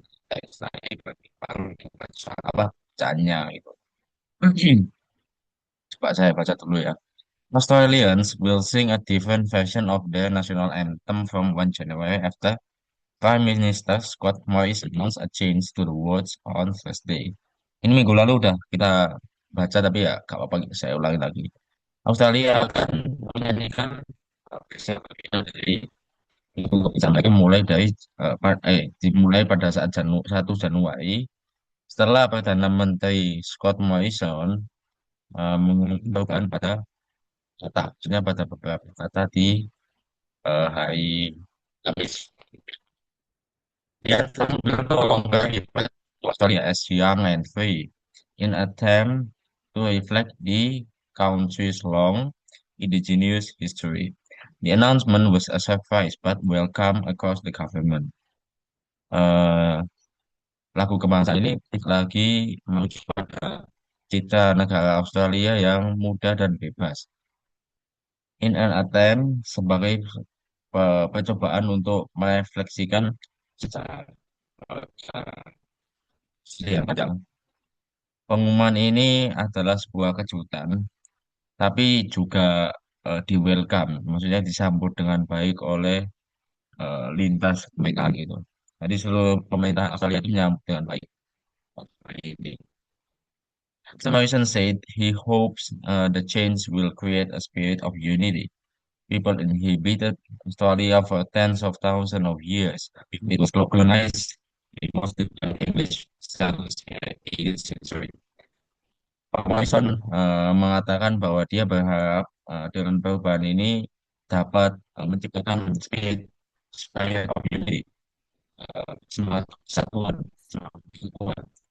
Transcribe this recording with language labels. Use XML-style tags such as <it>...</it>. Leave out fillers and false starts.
<id>Teks nah ini berarti baru dibaca apa bacanya gitu. Coba saya baca dulu ya.</id> <en>Australians will sing a different version of their national anthem from 1 January after Prime Minister Scott Morrison announced a change to the words on Thursday.</en> <id>Ini minggu lalu udah kita baca tapi ya gak apa-apa saya ulangi lagi. Australia akan menyanyikan besar dari itu disampaikan mulai dari dimulai pada saat 1 Januari setelah Perdana Menteri Scott Morrison mengumumkan perubahan pada kata, maksudnya pada beberapa kata di hari Kamis.</id> <en>The anthem will no longer reflect Australia as young and free in attempt to reflect the country's long indigenous history. The announcement was a surprise but welcome across the government.</en> <id>Eh, lagu kebangsaan ini lagi menuju pada citra negara Australia yang muda dan bebas.</id> <en>In an attempt</en> <id>sebagai percobaan untuk merefleksikan secara, secara yang panjang. Pengumuman ini adalah sebuah kejutan, tapi juga di welcome, maksudnya disambut dengan baik oleh lintas mereka gitu. Jadi seluruh pemerintah Australia itu menyambut dengan baik. Ini.</id> <en>Morrison said he hopes the change will create a spirit of unity. People inhabited Australia for tens of thousands of years. It was colonized mostly by English settlers in the 18th century.</en> <id>Pak Morrison mengatakan bahwa dia berharap dengan perubahan ini dapat menciptakan</id> <en>spirit of unity,</en> <id>semangat kesatuan, semangat kesatuan.</id>